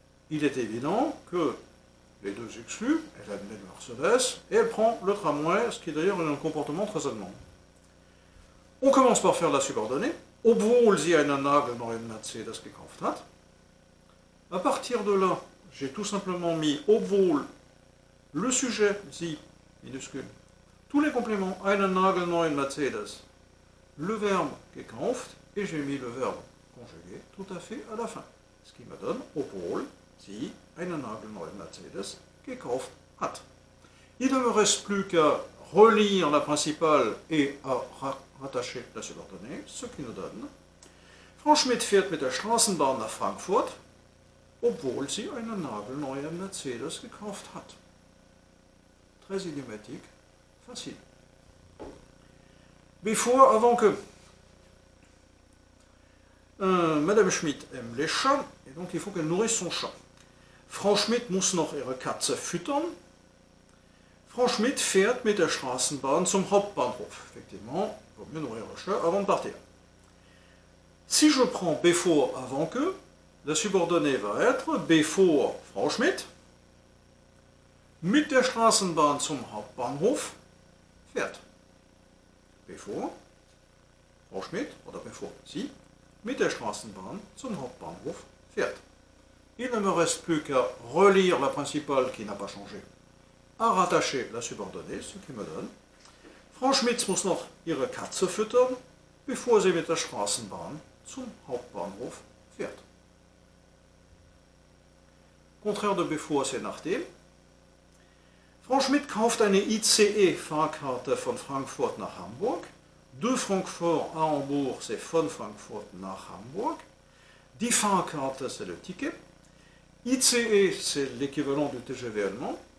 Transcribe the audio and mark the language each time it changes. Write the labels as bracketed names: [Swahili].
[French] Il est évident que les deux excluent, elle admet le Mercedes, et elle prend le tramway, ce qui est d'ailleurs un comportement très allemand. On commence par faire la subordonnée, [German] obwohl sie einen nagelneuen Mercedes gekauft hat. [French] À partir de là, j'ai tout simplement mis obwohl, le sujet, sie, minuscule, tous les compléments, [German] einen nagelneuen Mercedes, [French] le verbe gekauft, et j'ai mis le verbe conjugué tout à fait à la fin. Ce qui me donne [German] obwohl sie einen nagelneuen Mercedes gekauft hat. [French] Il ne me reste plus qu'à relire la principale et à rattacher la subordonnée, ce qui nous donne [German] Frau Schmidt fährt mit der Straßenbahn nach Frankfurt, obwohl sie einen nagelneuen Mercedes gekauft hat. [French] Très idiomatique, facile. Bevor, avant que. Madame Schmidt aime les chats, et donc il faut qu'elle nourrisse son chat. [German] Frau Schmidt muss noch ihre Katze füttern. Frau Schmidt fährt mit der Straßenbahn zum Hauptbahnhof. [French] Effectivement, il vaut mieux nourrir le chat avant de partir. Si je prends bevor avant que, la subordonnée va être [German] bevor Frau Schmidt mit der Straßenbahn zum Hauptbahnhof fährt. Bevor Frau Schmidt oder bevor sie mit der Straßenbahn zum Hauptbahnhof fährt. [French] Il ne me reste plus qu'à relire la principale qui n'a pas changé, à rattacher la subordonnée, ce qui me donne [German] Frau Schmidt muss noch ihre Katze füttern, bevor sie mit der Straßenbahn zum Hauptbahnhof fährt. [French] Contraire de bevor, c'est nachdem. [German] Frau Schmidt kauft eine ICE-Fahrkarte von Frankfurt nach Hamburg. [French] De Francfort à Hambourg, c'est [German] von Frankfurt nach Hamburg. [French] Die Fahrkarte, c'est le ticket. ICE, c'est l'équivalent du TGV allemand.